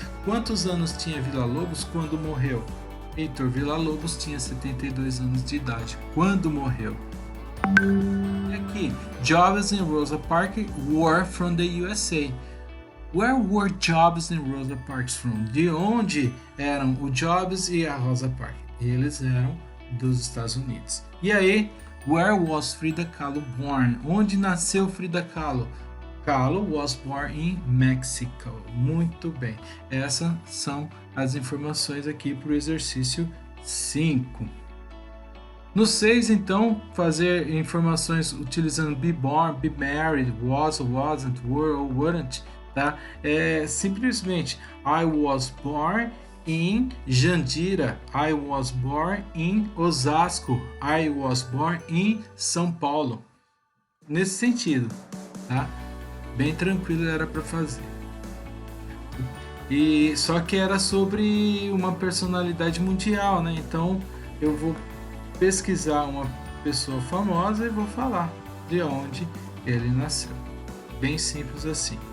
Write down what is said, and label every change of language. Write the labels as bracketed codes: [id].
[pt] Quantos anos tinha Villa-Lobos quando morreu? Heitor Villa-Lobos tinha 72 anos de idade quando morreu. E aqui, [en] Jobs and Rosa Parks were from the USA. Where were Jobs and Rosa Parks from? [pt] De onde eram o Jobs e a Rosa Parks? Eles eram dos Estados Unidos. E aí, [en] where was Frida Kahlo born? [pt] Onde nasceu Frida Kahlo? [en] Kahlo was born in Mexico. [pt] Muito bem. Essas são as informações aqui para o exercício 5. No 6, então, fazer informações utilizando [en] be born, be married, was or wasn't, were or weren't. [pt] Tá? É simplesmente [en] I was born in Jandira, I was born in Osasco, I was born in São Paulo. [pt] Nesse sentido, tá? Bem tranquilo era para fazer. E só que era sobre uma personalidade mundial, né? Então eu vou pesquisar uma pessoa famosa e vou falar de onde ele nasceu. Bem simples assim.